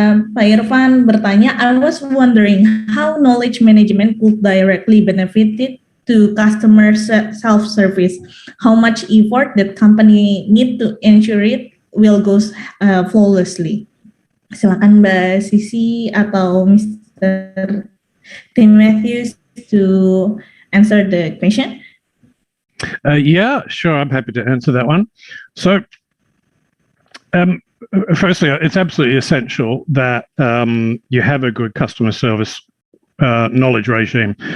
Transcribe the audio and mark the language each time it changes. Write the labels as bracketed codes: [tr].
[id] Pak Irfan bertanya, [en] I was wondering how knowledge management could directly benefit to customer self-service. How much effort that company need to ensure it will go flawlessly. [id] Silakan Mbak Sisi atau Mr. [en] Tim Matthews to answer the question. Yeah, sure. I'm happy to answer that one. So, firstly, it's absolutely essential that you have a good customer service knowledge regime.